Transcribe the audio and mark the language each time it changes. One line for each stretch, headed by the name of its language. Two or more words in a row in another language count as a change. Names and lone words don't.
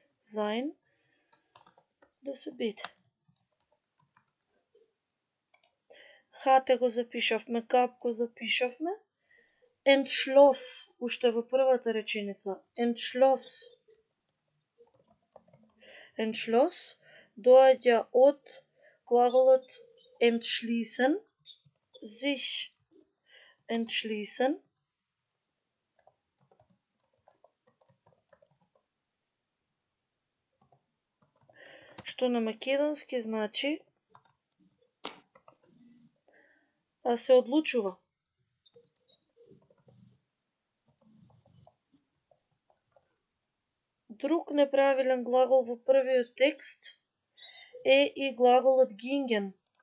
Macedonian: sein, да се биде. Hatte го запишавме, gehabt го запишавме. Entschloss, уште во првата реченица. Entschloss. Entschloss доаѓа од глаголот entschließen,
German: sich entschließen.
Macedonian: Што на македонски значи се одлучува. Друг неправилен глагол во првиот текст е и глаголот gingen.